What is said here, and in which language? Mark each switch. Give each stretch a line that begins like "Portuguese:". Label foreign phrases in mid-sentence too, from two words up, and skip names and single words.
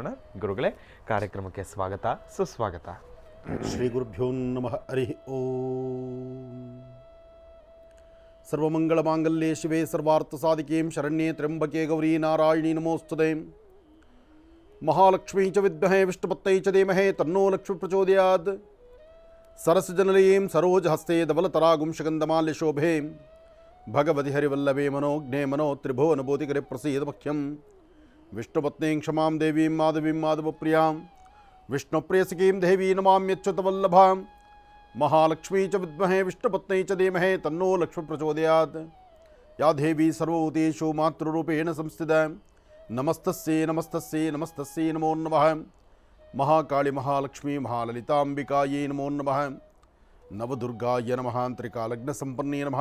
Kannada: ಗುರುಗಳೇ, ಕಾರ್ಯಕ್ರಮಕ್ಕೆ ಸ್ವಾಗತ, ಸುಸ್ವಾಗತ.
Sanskrit: श्री गुरुभ्यो नमः. हरि ॐ. सर्वमङ्गलमाङ्गल्ये शिवे सर्वार्थसाधिके शरण्ये त्र्यम्बके गौरि नारायणि नमोऽस्तु ते. महालक्ष्मी च विद्महे विष्णुपत्न्यै च धीमहि तन्नो लक्ष्मी प्रचोदयात्. सरसजनलीं सरोजहस्ते धवलतरागुं सुगन्धमाल्य शोभे. भगवति हरिवल्लभे मनोज्ञे मनो त्रिभुवनबोधिकरे प्रसीद मख्यम्. विष्णुपत्नीं क्षमां देवीं माधवीं माधवप्रियाम्. विष्णुप्रियसखीं देवी नमाम्यच्युतवल्लभाम्. महालक्ष्मी च विद्महे विष्णुपत्न्यै च धीमहि तन्नो लक्ष्मी प्रचोदयात्. या देवी सर्वभूतेषु मातृरूपेण संस्थिता. नमस्तस्यै नमस्तस्यै नमस्तस्यै नमो नमः. महाकाली महालक्ष्मी महाललिताम्बिकायै नमो नमः. नवदुर्गाय नमः. त्रिकालग्न सम्पन्ने नमः.